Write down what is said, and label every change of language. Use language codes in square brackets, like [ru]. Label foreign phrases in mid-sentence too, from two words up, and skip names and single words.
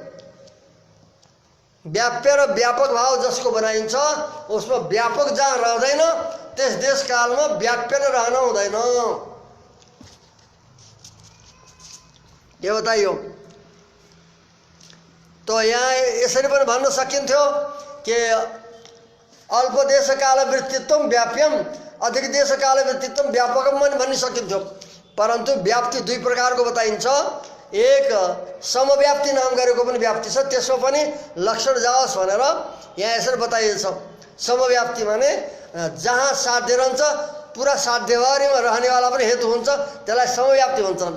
[ne] व्याप्य र व्यापक भाव जसको बनाइन्छ उसमा व्यापक जहाँ रहँदैन त्यस देशकालमा व्याप्य नै रहन हुँदैन। यो बताइयो। तो यहाँ यसरी पनि भन्न सकिन्थ्यो कि [sa] अल्प देशकाल वृत्तित्व व्याप्यम अधिक देशकाल वृत्तित्व व्यापकम [ne] पनि भन्न सकिन्थ्यो। परन्तु व्याप्ति दुई प्रकारको बताइन्छ। एक समव्याप्ति नाम गरेको पनि व्याप्ति छ, त्यसमा पनि लक्षण जाओस् भनेर यहाँ यसरी बताइन्छ। समव्याप्ति माने जहाँ साध्य रहन्छ पुरा साध्यवारीमा रहनेवाला पनि हेतु हुन्छ, त्यसलाई समव्याप्ति भन्छन्।